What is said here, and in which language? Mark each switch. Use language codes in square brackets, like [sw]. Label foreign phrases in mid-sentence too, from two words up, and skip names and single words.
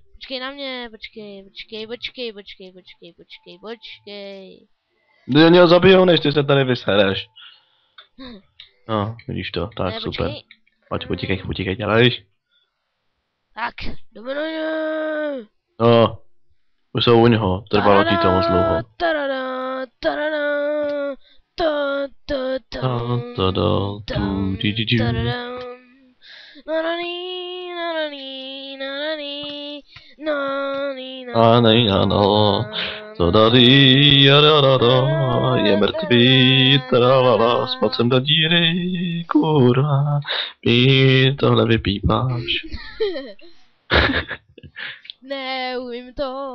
[cs] Počkej na mě, počkej. Ty oni ho zabijou, než ty se tady vysereš. No, vidíš to, tak Ne, super. počkej. Pojď, utíkej, dělej. Tak, jdeme na ně. No, už jsou u něho, trvalo ti to moc dlouho. Tarada, tarada, ta, ta, ta, Tu, di, di, di. tarada. Nananí, nananí, nananí, nananí, A nej, no, to tady, je mrtvý, tralala, spadl jsem do díry, kurva, my tohle vypípáš. Neumím to.